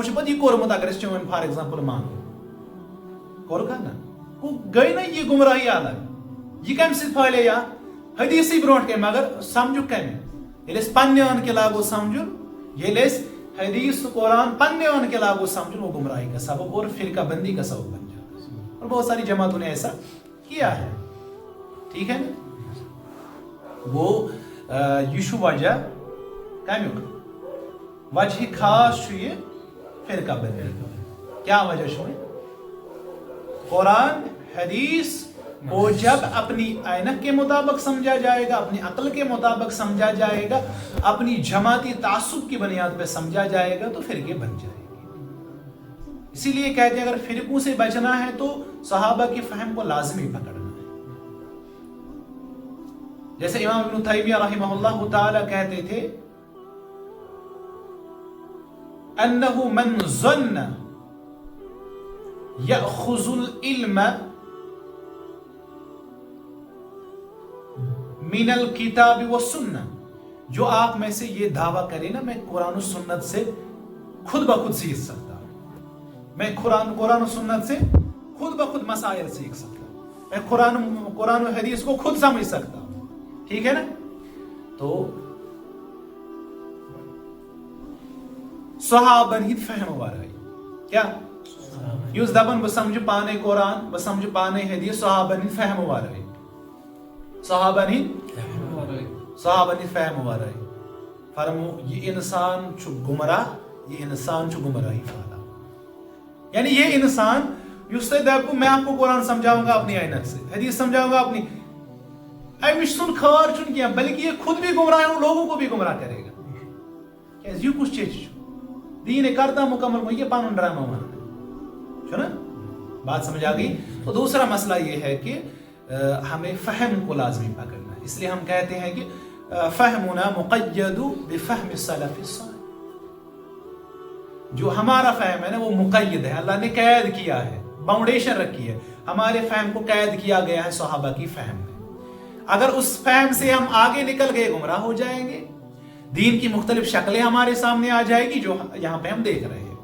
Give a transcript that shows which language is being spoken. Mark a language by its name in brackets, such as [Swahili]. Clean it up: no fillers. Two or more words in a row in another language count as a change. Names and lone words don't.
[Kashmiri] چھُ پتہٕ یہِ کوٚرمُت اگر أسۍ چٲنۍ [English] for example [Kashmiri] مانو کوٚرکھا نہ گٔے نہ یہِ گُمراہی الگ یہِ کمہِ سۭتۍ پھہلے یا حدیٖثٕے برونٛٹھ کَنہِ مگر سمجھُکھ کمہِ ییٚلہِ أسۍ پننہِ أنٛدۍ کہِ لاگو سمجھُن ییٚلہِ أسۍ حدیٖث تہٕ قرآن پننہِ أنٛدۍ کہِ لاگو سمجھُن [Urdu] وہ گمراہی کا سبب اور فرقہ بندی کا سبب بن جاتا ہے اور بہت ساری جماعتوں نے ایسا کیا ہے ٹھیک ہے نا [Kashmiri] وہ یہ چھُ وجہ کمیُک وجہ خاص چھُ یہِ فرقہ بندی کیا وجہ چھُ [Urdu] قرآن حدیث کو جب اپنی عینت کے مطابق سمجھا جائے گا اپنی عقل کے مطابق سمجھا جائے گا اپنی جماعتی تعصب کی بنیاد پہ سمجھا جائے گا تو فرقے بن جائے گے اسی لیے کہتے ہیں اگر فرقوں سے بچنا ہے تو صحابہ کی فہم کو لازمی پکڑنا ہے جیسے امام ابن تیمیہ رحمہ اللہ تعالی کہتے تھے [Arabic] انه من ظن یأخذ العلم من الکتاب والسنہ [Urdu] جو آپ میں سے یہ دعویٰ کرے نا میں قرآن و سنت سے خود بخود سیکھ سکتا ہوں میں قرآن و سنت سے خود بخود مسائل سیکھ سکتا ہوں میں قرآن و حدیث کو خود سمجھ سکتا ہوں ٹھیک ہے نا تو [Kashmiri] صحابن ہند فہم ورائی کیا یُس دپان بہٕ سمجھٕ پانے قرآن بہٕ سمجھٕ پانے حدیث صحابن ہند فہم ورائی صحابن ہند فہم ورائی فرمو یہ انسان چھُ گمراہ یہ انسان چھُ گمراہی پھہلا یعنی یہ انسان یُس تۄہہِ دپو [Urdu] میں آپ کو قرآن سمجھاؤں گا اپنی عینت سے حدیث سمجھاؤں گا [Kashmiri] اپنی امِچ سُنٛد خٲر چھُنہٕ کینٛہہ [Urdu] بلکہ یہ خود بھی گمراہ ہے اور لوگوں کو بھی گمراہ کرے گا [Kashmiri] کیازِ یہِ کُس چیٖز چھُ دیٖن کرتا مکمل گوٚو یہِ پنُن ڈرامہ ونان چھُنہ [Urdu] بات سمجھ آ گئی؟ تو دوسرا مسئلہ یہ ہے کہ ہمیں فہم کو لازمی پکڑنا ہے. اس لیے ہم کہتے ہیں کہ [Arabic] فہمنا مقید بفہم السلف الصالح. [Urdu] جو ہمارا فہم ہے نا وہ مقید ہے، اللہ نے قید کیا ہے، باؤنڈیشن رکھی ہے. ہمارے فہم کو قید کیا گیا ہے صحابہ کی فہم میں. اگر اس فہم سے ہم آگے نکل گئے گمراہ ہو جائیں گے. دین کی مختلف شکلیں ہمارے سامنے آ جائے گی جو یہاں پہ ہم دیکھ رہے ہیں.